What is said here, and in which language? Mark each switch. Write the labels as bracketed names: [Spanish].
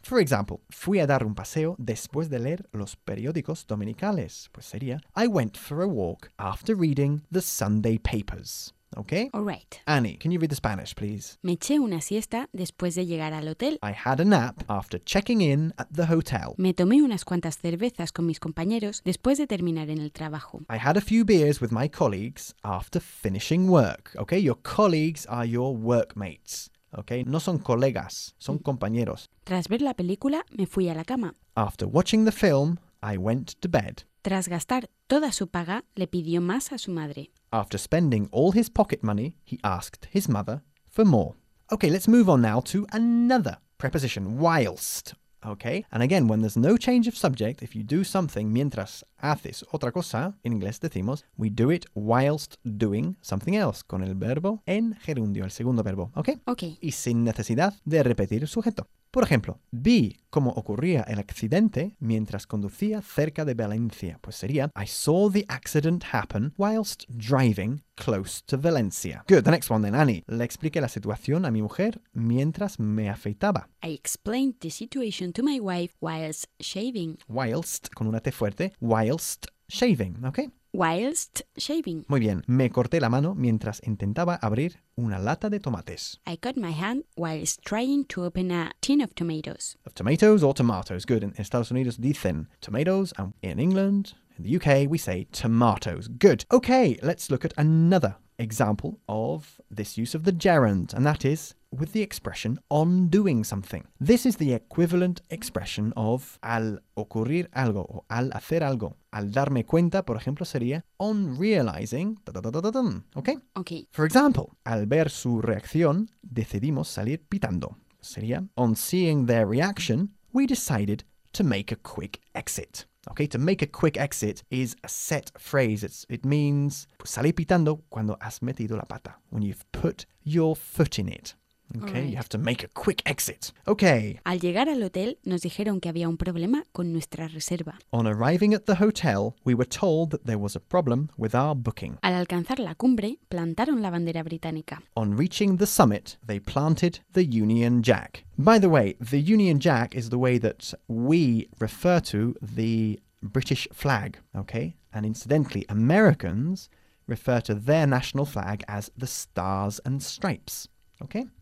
[English] For example, [Spanish] fui a dar un paseo después de leer los periódicos dominicales. Pues sería, [English] I went for a walk after reading the Sunday papers. Okay. All right. Annie, can you read the Spanish, please? [Spanish] Me eché una siesta después de llegar al hotel. [English] I had a nap after checking in at the hotel. [Spanish] Me tomé unas cuantas cervezas con mis compañeros después de terminar en el trabajo. [English] I had a few beers with my colleagues after finishing work. Okay, your colleagues are your workmates. Okay, [Spanish] no son colegas, son compañeros. Tras ver la película, me fui a la cama. [English] After watching the film, I went to bed. [Spanish] Tras gastar toda su paga, le pidió más a su madre. [English] After spending all his pocket money, he asked his mother for more. Okay, let's move on now to another preposition, whilst. Okay, and again, when there's no change of subject, if you do something [Spanish] mientras haces otra cosa, [English] in English decimos, we do it whilst doing something else, [Spanish] con el verbo en gerundio, el segundo verbo, [English] okay? Okay. [Spanish] Y sin necesidad de repetir el sujeto. Por ejemplo, vi cómo ocurría el accidente mientras conducía cerca de Valencia. Pues sería, [English] I saw the accident happen whilst driving close to Valencia. Good, the next one then, Annie. [Spanish] Le expliqué la situación a mi mujer mientras me afeitaba. [English] I explained the situation to my wife whilst shaving. Whilst, [Spanish] con una T fuerte, [English] whilst shaving, ¿ok? Whilst shaving. [Spanish] Muy bien. Me corté la mano mientras intentaba abrir una lata de tomates. [English] I cut my hand whilst trying to open a tin of tomatoes. Of tomatoes or tomatoes. Good. [Spanish] En Estados Unidos dicen [English] tomatoes and in England, in the UK, we say tomatoes. Good. Okay, let's look at another example of this use of the gerund, and that is with the expression on doing something. This is the equivalent expression of [Spanish] al ocurrir algo o al hacer algo. Al darme cuenta, por ejemplo, sería [English] on realizing. Okay? Okay. For example, [Spanish] al ver su reacción, decidimos salir pitando. [English] Sería on seeing their reaction, we decided to make a quick exit. Okay, to make a quick exit is a set phrase. It means [Spanish] salir pitando cuando has metido la pata, [English] when you've put your foot in it. Okay, right. You have to make a quick exit. Okay. [Spanish] Al llegar al hotel, nos dijeron que había un problema con nuestra reserva. [English] On arriving at the hotel, we were told that there was a problem with our booking. [Spanish] Al alcanzar la cumbre, plantaron la bandera británica. [English] On reaching the summit, they planted the Union Jack. By the way, the Union Jack is the way that we refer to the British flag, okay? And incidentally, Americans refer to their national flag as the Stars and Stripes, okay?